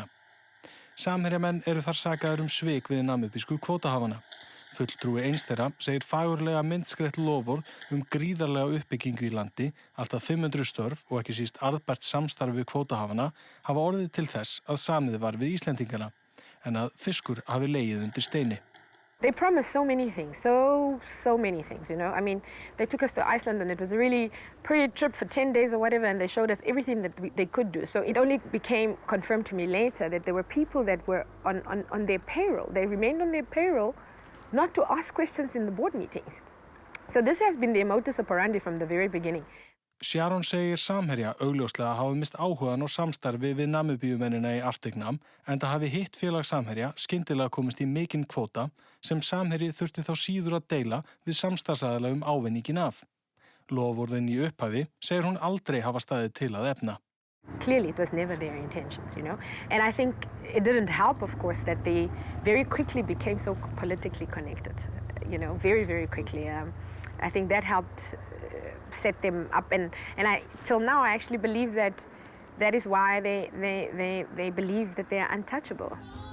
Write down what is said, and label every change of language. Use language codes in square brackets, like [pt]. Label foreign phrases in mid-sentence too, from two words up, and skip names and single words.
[is] Samherjamenn eru þar sakaður svik við namibísku kvótahafana. Fulltrúi eins þeirra segir fagurlega myndskreytt loforð gríðarlega uppbyggingu í landi, allt að 500 störf og ekki síst arðbært samstarf við kvótahafana hafa orðið til þess að samið var við Íslendingana, en að fiskur hafi legið undir steini. [en] They promised so many things, so many things, you know. I mean, they took us to Iceland and it was a really pretty trip for 10 days or whatever, and they showed us everything that they could do. So it only became confirmed to me later that there were people that were on their payroll. They remained on their payroll not to ask questions in the board meetings. So this has been their [la] modus operandi [en] from the very beginning. [is] Sharon segir Samherja augljóslega hafa mist áhugan og samstarfi við namibíumennina í Arctic-nam en það hafi hitt félag Samherja skyndilega komist í mikinn kvóta sem Samherji þurfti þá síður að deila við samstarfsaðila ávinninginn af. Loforðin í upphafi segir hún aldrei hafa staðið til að efna. [en] Clearly, it was never their intentions, you know. And I think it didn't help, of course, that they very quickly became so politically connected, you know, very, very quickly. I think that helped set them up, and till now I actually believe that is why they believe that they are untouchable.